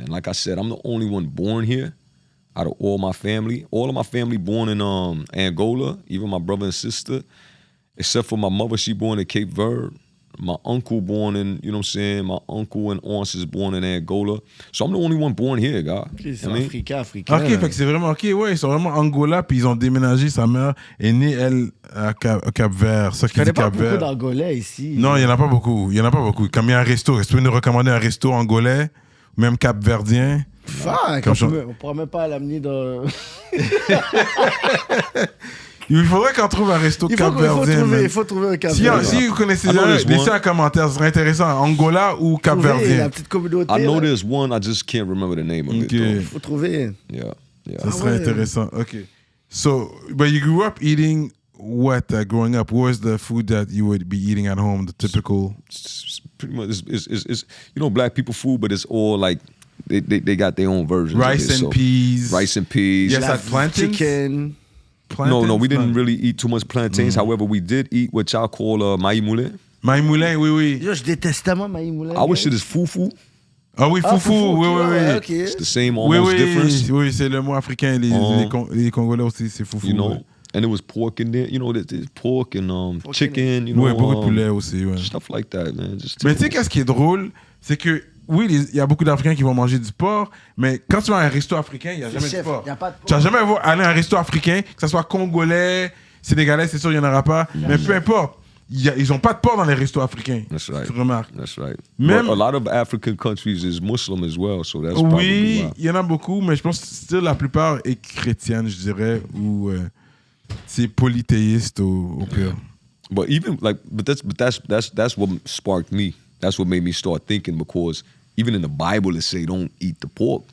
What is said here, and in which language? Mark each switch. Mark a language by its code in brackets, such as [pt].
[en] And like I said, I'm the only one born here out of all my family. All of my family born in Angola, even my brother and sister, except for my mother, she born in Cape Verde. My uncle born in, you know what I'm saying? My uncle and aunts is born in Angola. So I'm the only one born here, God. [fr] C'est [en] I mean, [fr] africain. OK, fait que c'est vraiment... OK, ouais, ils sont vraiment Angola, puis ils ont déménagé. Sa mère est née, elle, à Cap-Vert. Ça qui Je connais pas Cap-Vert. beaucoup d'Angolais ici. Non, il n'y en a pas beaucoup. Comme il y a un resto. Est-ce que tu peux nous recommander un resto angolais, même cap-verdien? Fuck, on pourra même pas l'amener dans... Il faudrait qu'on trouve un resto cap-verdien. Il faut trouver un cap-verdien. Si vous connaissez laissez un commentaire, ce serait intéressant. Angola ou cap-verdien? La petite communauté. [en] I know there's one, I just can't remember the name of it. [fr] Il faut trouver. [en] Yeah. Yeah. [fr] Ça serait intéressant. Okay. [en] So, but you grew up eating what growing up? What was the food that you would be eating at home? The typical. It's pretty much it's black people food, but it's all like they got their own versions. Rice and peas. Rice and peas. Yes, that plantains. Chicken. Plantains? No, we didn't really eat too much plantains. However, we did eat what y'all call maïs moulin. [fr] Maïs moulin, oui. Yo, je déteste tellement maïs moulin. [en] Our shit is fufu. [fr] Ah oui, foufou, oui. [en] Okay. It's the same, almost difference. [fr] Oui, c'est le mot africain. Les Congolais aussi, c'est foufou. [en] You know, and it was pork in there. You know, there's pork and chicken. You [fr] Oui, [en] know, [fr] beaucoup de poulet aussi. Ouais. [en] stuff like that, man. Just [fr] Mais tu sais, qu'est-ce qui est drôle, c'est que oui, il y a beaucoup d'Africains qui vont manger du porc, mais quand tu vas à un resto africain, il n'y a jamais de porc. Y a pas de porc. Tu vas jamais aller à un resto africain, que ce soit congolais, sénégalais, c'est sûr, il n'y en aura pas. Mais peu importe. Ils n'ont pas de porc dans les restos africains. [en] That's right. [fr] Tu remarques. [en] That's right. [fr] Même- [en] But a lot of African countries is Muslim as well, so that's probably [fr] Oui, [en] why. [fr] il y en a beaucoup, mais je pense que [en] still, [fr] la plupart est chrétienne, je dirais, ou c'est polythéiste au pire. [en] But even like, that's what sparked me. That's what made me start thinking, because even in the Bible it say don't eat the pork.